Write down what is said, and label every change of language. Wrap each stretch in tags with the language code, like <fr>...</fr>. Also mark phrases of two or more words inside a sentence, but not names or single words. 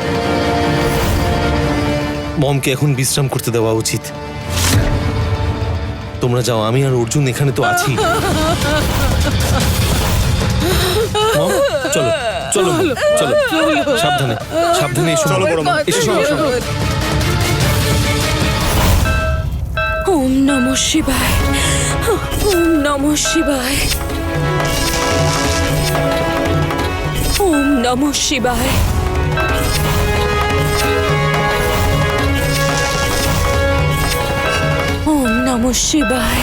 <bn>মমকে এখন বিশ্রাম করতে দেওয়া উচিত। তোমরা যাও, আমি আর অর্জুন এখানে তো আছি। মম, চলো চলো মম, চলো। সাবধানে সাবধানে এসো। চলো বড় মা, এসো, এসো।</bn> <sa>ওম নমঃ শিবায়। ওম নমঃ শিবায়। ওম নমঃ শিবায়। ওম নমঃ শিবায়।</sa>